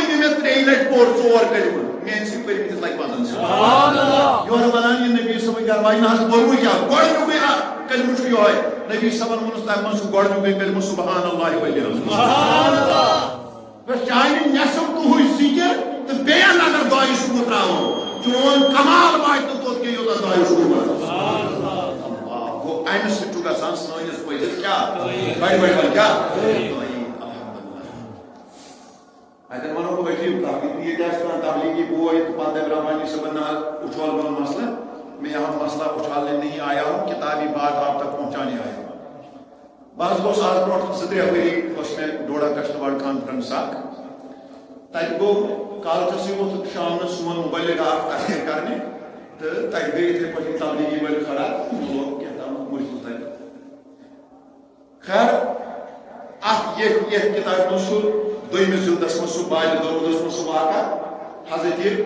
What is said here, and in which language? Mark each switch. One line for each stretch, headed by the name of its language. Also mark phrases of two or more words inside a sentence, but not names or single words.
Kashmiri: یہِ مےٚ ترٛیٚیہِ لٹہِ پوٚر ژور کلمہٕ میٛانہِ سۭتۍ پٔرمٕتِس لگہِ 50 یورٕ ونان یہِ نبی صٲبٕنۍ گرٕ واجہِ نہ حظ پوٚرمُے کیٛاہ گۄڈنیُکُے کلمہٕ چھُ یِہوے نبی صٲبن ووٚنُس تَمہِ منٛز چھُ گۄڈنیُکُے کلمہٕ
Arabic: سبحان اللہ وَالحمدُ
Kashmiri: بس چانہِ نٮ۪صٕف دۄہٕچ ذِکر تہٕ بیٚیَن اگر دۄیہِ صُبح ترٛاوو چون کمال واتہِ نہٕ توٚت کینٛہہ یوٗتاہ دۄیہِ صُبح گوٚو امہِ سۭتۍ چھُ گژھان سٲنِس پٔزِس کیٛاہ بڑِ بڑِ کیٛاہ اتٮ۪ن ونو بہٕ عجیٖب کتھ ییٚتہِ آسہِ کانٛہہ تبلیغی بوے تہٕ پتہٕ دپہِ رحمانی صٲبن نہ حظ اچھول بن مسئلہ
Urdu: میں یہاں مسئلہ اچھالنے نہیں آیا ہوں کتابی بات آپ تک پہنچانے آیا ہوں
Kashmiri: بہٕ حظ گوٚوس آز برونٛٹھ 2-3 ؤری اوس مےٚ ڈوڈا کشتواڑ کانفرنس اکھ تتہِ گوٚو کالچسٕے ووٚتھ شامنس سون مبلغ اکھ تقریر کرنہِ تہٕ تتہِ گٔے یِتھٕے پٲٹھۍ تبلیغی وٲلۍ کھڑا تِمو لوگ کینٛہہ تام مُشکِل تتہِ خیر اتھ یتھ کتابہِ منٛز چھُ دوٚیمِس جلدس منٛز سُہ بالہِ درودس منٛز سُہ واقعہ حضرت